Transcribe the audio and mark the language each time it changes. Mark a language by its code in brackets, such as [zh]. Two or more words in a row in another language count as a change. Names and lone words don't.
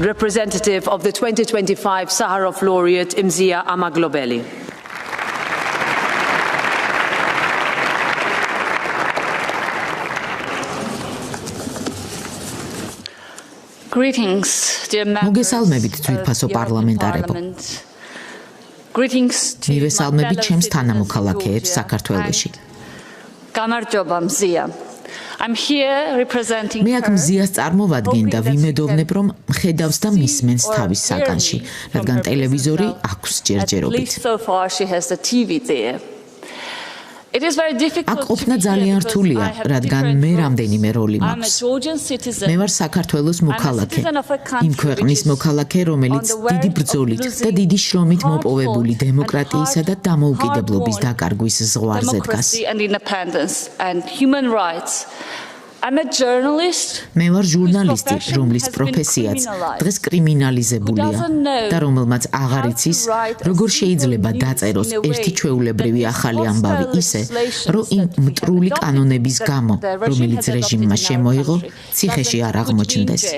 [en] representative of the 2025 Sakharov laureate Imzia Amaglobeli. Greetings, dear members. [ka] მოგესალმებით ძვირფასო პარლამენტარებო. [en] Greetings to [ka] მივესალმებით ჩემს თანამოქალაქეებს საქართველოში. გამარჯობა მზია. [en] I'm here representing [ka] მე აქ მზიას წარმოვადგენ და ვიმედოვნებ, რომ ხედავს და მისმენს თავის საგანში, რადგან ტელევიზორი აქვს ჯერჯერობით. [en] So far she has the TV there. It is very difficult. [ka] აქ ყოფნა ძალიან რთულია, რადგან მე რამდენიმე როლი მაქვს. მე ვარ საქართველოს მოქალაქე, იმ ქვეყნის მოქალაქე, რომელიც დიდი ბრძოლით და დიდი შრომით მოპოვებული დემოკრატიისა და დამოუკიდებლობის დაკარგვის ზღვარზე დგას. [en] I'm a journalist. [ka] მე ვარ ჟურნალისტი, რომლის პროფესიაც დღეს კრიმინალიზებულია და რომელმაც აღარ იცის, როგორ შეიძლება დაწეროს ერთი ჩვეულებრივი ახალი ამბავი ისე, რომ იმ მტრული კანონების გამო, რომელიც რეჟიმმა შემოიღო, ციხეში არ აღმოჩნდეს.